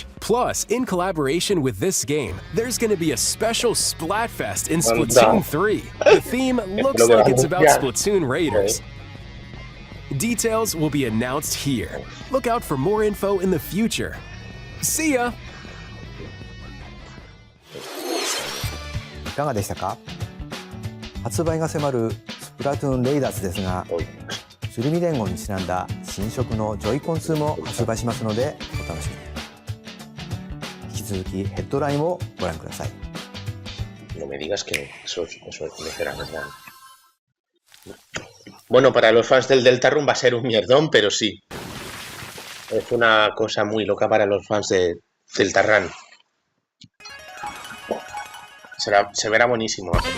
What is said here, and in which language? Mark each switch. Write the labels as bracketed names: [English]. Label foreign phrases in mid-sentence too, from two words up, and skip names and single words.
[English] Plus, in collaboration with this game, there's going to be a special Splatfest in Splatoon 3. The theme looks like it's about Splatoon Raiders. Details will be announced here. Look out for more info in the future. See ya! [Japanese] いかがでしたか？発売が迫るスプラトゥーンレイダーズですが、シュルミ連合にちなんだ新色のジョイコン2も発売しますのでお楽しみに。引き続きヘッドラインをご覧ください。 [Spanish] No me digas que eso será verdad. Bueno, para los fans del Deltarune va a ser un mierdón, pero sí. Es una cosa muy loca para los fans de Deltarune. Se verá buenísimo.